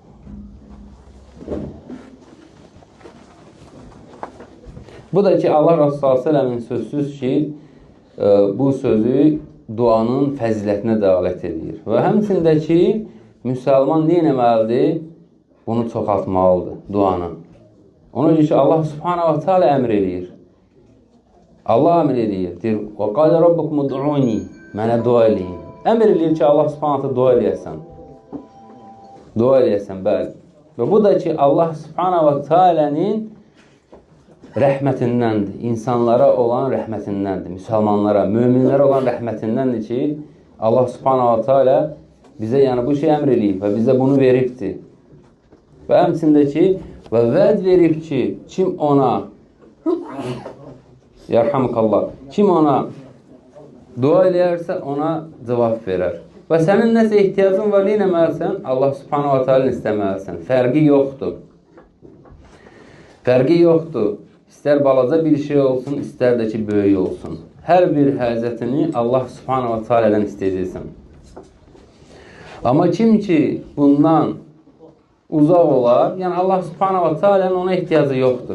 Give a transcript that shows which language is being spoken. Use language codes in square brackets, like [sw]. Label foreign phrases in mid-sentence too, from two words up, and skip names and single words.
[az] Bu da ki, Allah Rasulü s.ə.v-in sözsüz ki, bu sözü duanın fəzilətinə dəlalət edir. Və həmçində ki, müsəlman nə etməlidir? Bunu çoxaltmalıdır, duanı. Ona görə ki, [ar] الله سبحانه وتعالى [az] əmr edir. Allah əmr edir. Deyir, [ar] وَقَالَ رَبُّكُمُ دُعُونِي [az] mənə dua eləyin. Əmr edir ki, [ar] الله سبحانه وتعالى [az] dua eləyəsən. Dua eləyəsən, bəli. Və bu da ki, [ar] الله سبحانه وتعالى [az] rəhmətindəndir. İnsanlara olan rəhmətindəndir. Müsəlmanlara, möminlərə olan rəhmətindəndir ki, [ar] الله سبحانه وتعالى [az] bizə bu şey əmr eləyib və bizə bunu veribdir. Və həmçində ki, və vəd verib ki, kim ona kim ona dua eləyərsə, ona cavab verər. Və sənin nəsə ehtiyacın var, nə etməlisən? [ar] الله سبحانه وتعالى [az] istəməlisən. Fərqi yoxdur. Fərqi yoxdur. İstər balaca bir şey olsun, istər də ki, böyük olsun. Hər bir həzətini [ar] الله سبحانه وتعالى [az] istəyəcəksən. Amma kim ki, bundan uzaq olar, yəni [ar] الله سبحانه وتعالى [az] ona ehtiyacı yoxdur.